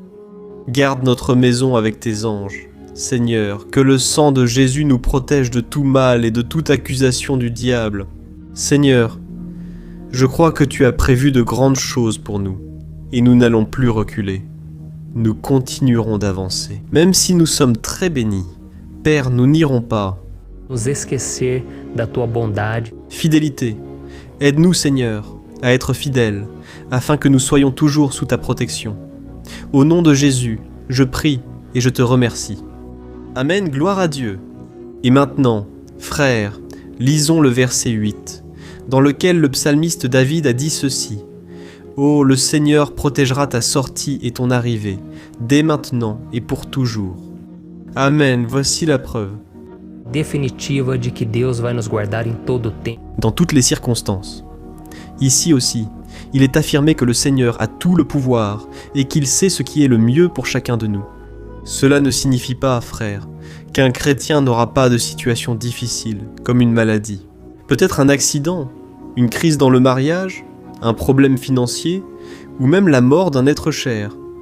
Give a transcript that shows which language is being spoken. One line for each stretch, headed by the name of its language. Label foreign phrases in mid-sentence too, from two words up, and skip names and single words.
French: Garde notre maison avec tes anges. Seigneur, que le sang de Jésus nous protège de tout mal et de toute accusation du diable. Seigneur, je crois que tu as prévu de grandes choses pour nous, et nous n'allons plus reculer. Nous continuerons d'avancer. Même si nous sommes très bénis, Père, nous n'irons pas.
Portuguese: Nos esquecer da tua bondade.
French: Fidélité. Aide-nous, Seigneur, à être fidèles, afin que nous soyons toujours sous ta protection. Au nom de Jésus, je prie et je te remercie. Amen, gloire à Dieu. Et maintenant, frères, lisons le verset 8, dans lequel le psalmiste David a dit ceci. « Oh, le Seigneur protégera ta sortie et ton arrivée, dès maintenant et pour toujours. » Amen, voici la preuve.
Portuguese: Definitiva de que Deus vai nos guardar em todo o tempo.
French: Dans toutes les circonstances. Ici aussi, il est affirmé que le Seigneur a tout le pouvoir et qu'il sait ce qui est le mieux pour chacun de nous. Cela ne signifie pas, frère, qu'un chrétien n'aura pas de situation difficile, comme une maladie. Peut-être un accident, une crise dans le mariage, un problème financier, ou même la mort d'un être cher.